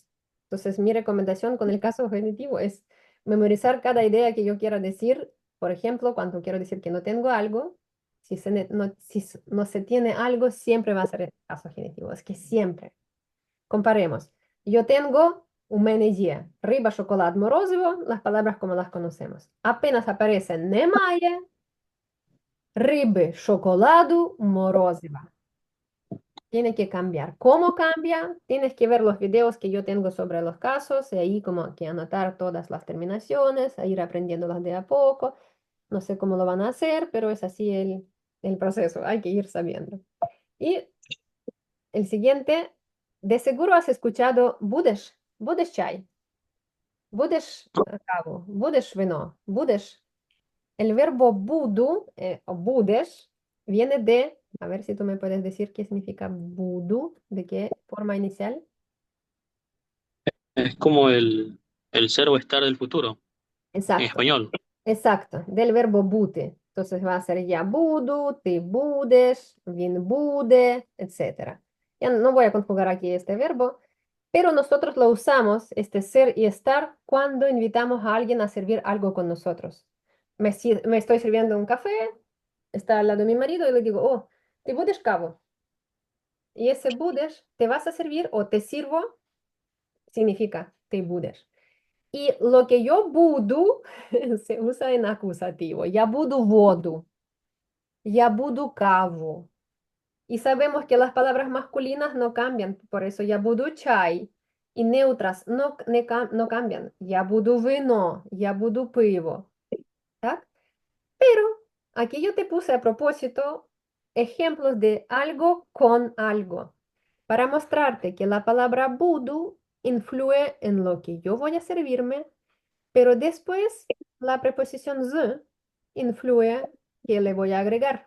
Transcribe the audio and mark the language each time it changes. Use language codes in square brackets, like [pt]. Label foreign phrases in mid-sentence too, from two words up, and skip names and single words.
[es] Entonces, mi recomendación con el caso genitivo es memorizar cada idea que yo quiera decir. Por ejemplo, cuando quiero decir que no tengo algo, si no se tiene algo, siempre va a ser el caso genitivo. Es que siempre. Comparemos. Yo tengo un [uk] мене є. Риба, шоколад, морозиво, [es] las palabras como las conocemos. Apenas aparece [uk] немає, риби, шоколаду, морозива. [es] Tiene que cambiar. ¿Cómo cambia? Tienes que ver los videos que yo tengo sobre los casos y ahí como que anotar todas las terminaciones, a ir aprendiéndolas de a poco. No sé cómo lo van a hacer, pero es así el proceso. Hay que ir sabiendo. Y el siguiente, de seguro has escuchado [uk] будеш, будеш чай, будеш каву, будеш вино, будеш. [es] El verbo budu, o будеш, viene de, a ver si tú me puedes decir qué significa budu, de qué forma inicial. Es como el ser o estar del futuro, en Exacto, español. exacto, del verbo bute. Entonces va a ser ya budu, te budes, [uk] він буде, [es] etc. Ya no voy a conjugar aquí este verbo, pero nosotros lo usamos, este ser y estar, cuando invitamos a alguien a servir algo con nosotros. Me estoy sirviendo un café, está al lado de mi marido y le digo, oh, te [uk] будеш каву. [es] Y ese будеш, te vas a servir o te sirvo, significa te будеш. Y lo que yo буду se usa en acusativo. [uk] Я буду воду. Я буду каву. [es] Y sabemos que las palabras masculinas no cambian, por eso [uk] я буду чай. [es] Y neutras no cambian. [uk] Я буду вино, я буду пиво. ¿Tak? [es] Pero aquí yo te puse a propósito ejemplos de algo con algo. para mostrarte que la palabra budu influye en lo que yo voy a servirme, pero después la preposición z influye que le voy a agregar.